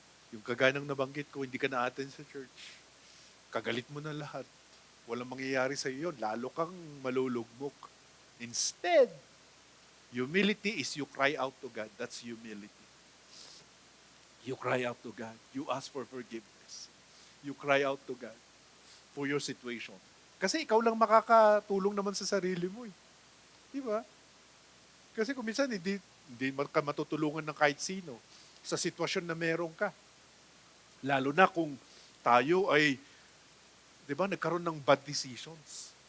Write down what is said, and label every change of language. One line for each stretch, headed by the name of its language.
Filipino: Yung kagaya ng nabanggit ko, hindi ka na attend sa church. Kagalit mo na lahat. Walang mangyayari sa iyo yun. Lalo kang malulugmok.
English: Instead, humility is you cry out to God. That's humility. You cry out to God. You ask for forgiveness. You cry out to God for your situation.
Filipino: Kasi ikaw lang makakatulong naman sa sarili mo eh. Di ba? Kasi kung minsan hindi ka matutulungan ng kahit sino sa sitwasyon na meron ka. Lalo na kung tayo ay, di ba, nagkaroon ng
English: bad decisions.